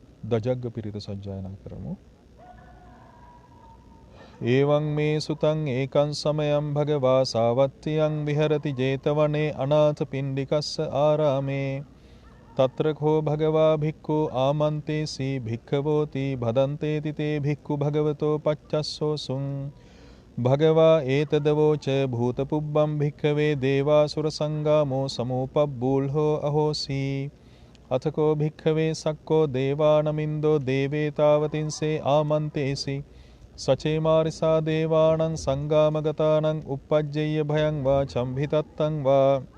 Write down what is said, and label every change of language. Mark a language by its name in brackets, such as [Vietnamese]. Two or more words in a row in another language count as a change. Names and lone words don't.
[Sinhala] දජග්ග පිරිත සජ්ජායනා කරමු. [Pali] එවං මේ සුතං ඒකං සමයං භගවා සාවත්තියං විහෙරති 제තවනේ අනාථ පිණ්ඩිකස්ස ආරාමේ තත්‍ර කෝ භගවා භික්ඛු ආමන්තේසි භික්ඛවෝති භදන්තේති තේ භික්ඛු භගවතෝ පච්චස්සෝසුං භගවා ඒතදවෝච භූතපුබ්බම් භික්ඛවේ දේවාසුර සංගාමෝ සමෝපබ්බූල්හෝ අහෝසි අතකෝ භික්ඛවේ සක්කෝ දේවානමින්දෝ දේවේතාවතින්සේ ආමන්තේසි සචේමාරිසා දේවානං සංගාමගතානං uppajjeyya භයං වා චම්භිතත්තං වා